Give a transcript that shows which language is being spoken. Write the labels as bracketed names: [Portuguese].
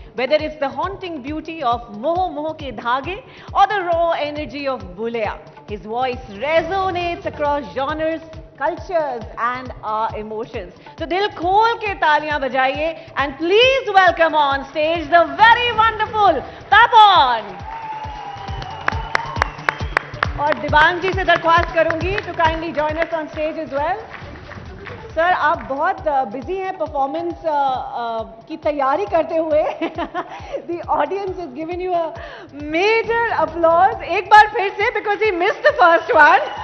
[English] Whether it's the haunting beauty of Moho Moho Ke Dhage or the raw energy of Bulea, his voice resonates across genres, cultures and our emotions. So [Hindi] dil khol ke taaliyan bajaye [English] and please welcome on stage the very wonderful Tapon. [Hindi] और दिबांग जी से दरख्वास्त करूंगी [English] to kindly join us on stage as well. [Hindi] Sir आप बहुत busy हैं performance की तैयारी करते हुए. [English] The audience has given you a major applause. [Hindi] एक बार फिर से [English] because he missed the first one.